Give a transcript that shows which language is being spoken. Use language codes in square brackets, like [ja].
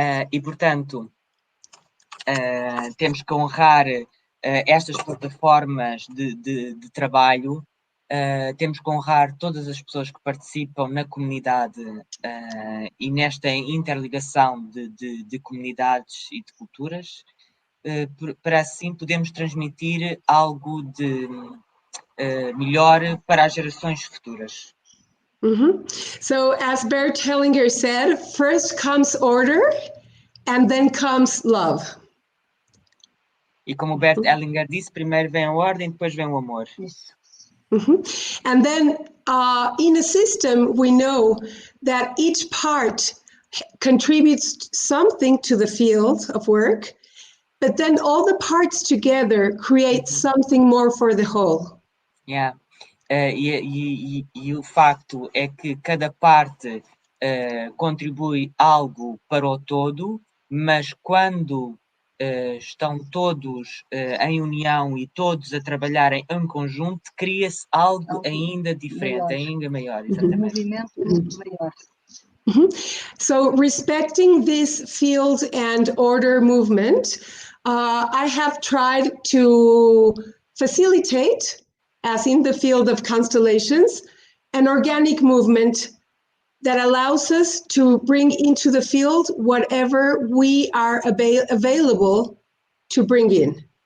[pt] E, portanto, temos que honrar estas plataformas de trabalho, temos que honrar todas as pessoas que participam na comunidade e nesta interligação de comunidades e de culturas, para assim podermos transmitir algo de melhor para as gerações futuras. [en] So as Bert Hellinger said, first comes order and then comes love. [pt] E como Bert Hellinger disse, primeiro vem a ordem, depois vem o amor. Isso. [en] And then in a system, we know that each part contributes something to the field of work, but then all the parts together create something more for the whole. [pt] E o facto é que cada parte contribui algo para o todo, mas quando estão todos em união e todos a trabalharem em conjunto, cria-se algo ainda diferente, maior. Ainda maior. Exatamente. Um movimento muito maior. [en] So respecting this field and order movement, I have tried to facilitate, as in the field of constellations, an organic movement that allows us to bring into the field whatever we are available to bring in.